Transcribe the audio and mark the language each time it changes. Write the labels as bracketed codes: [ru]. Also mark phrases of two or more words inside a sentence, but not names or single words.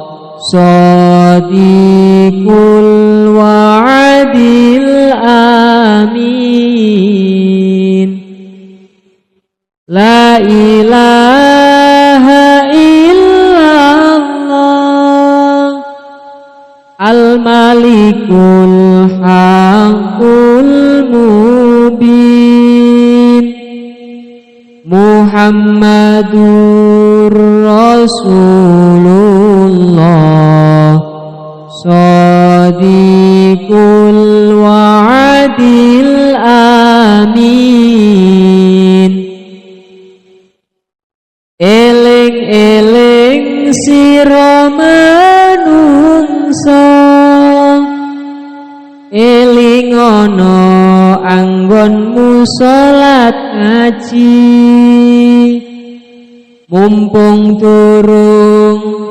[ar] صادق الوعد الأمين لا إله إلا الله الملك الحق المبين محمد رسول الله صادق الوعد [jv] amin Eling-eling sira manungsa elingono anggonmu salat ngaji mumpung durung